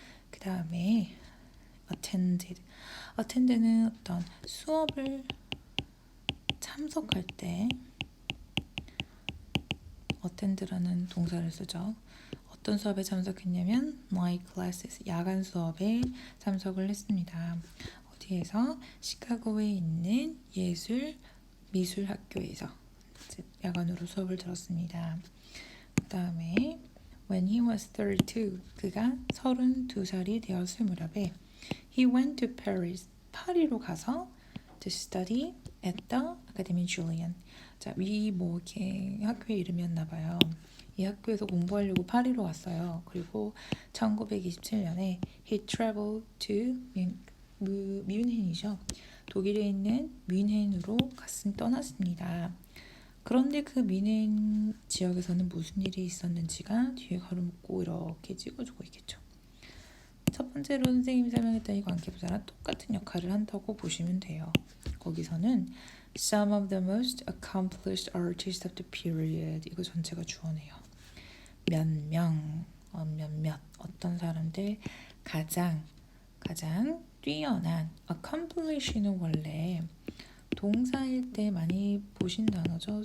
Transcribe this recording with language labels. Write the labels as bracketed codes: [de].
[ko] 그 다음에 attend는 어떤 수업을 참석할 때 attend라는 동사를 쓰죠. 어떤 수업에 참석했냐면 night classes, 야간 수업에 참석을 했습니다. 어디에서? 시카고에 있는 미술학교에서 야간으로 수업을 들었습니다. 그 다음에 [en] when he was 32, [ko] 그가 32살이 되었을 무렵에 [en] he went to Paris, [ko] 파리로 가서 [en] to study at the Académie Julian. [ko] 자, 뭐 이렇게 학교의 이름이었나 봐요. 이 학교에서 공부하려고 파리로 왔어요. [en] 그리고 1927년에 he traveled to 뮌헨이죠. [ko] 독일에 있는 뮌헨으로 떠났습니다. 그런데 그 뮌헨 지역에서는 무슨 일이 있었는지가 뒤에 가로 묶고 이렇게 찍어주고 있겠죠. 첫 번째로 선생님이 설명했던 이 관계부사랑 똑같은 역할을 한다고 보시면 돼요. 거기서는 [en] some of the most accomplished artists of the period, [ko] 이거 전체가 주어네요. 몇 명, 몇몇 어떤 사람들 가장 뛰어난 accomplish는 원래 동사일 때 많이 보신 단어죠.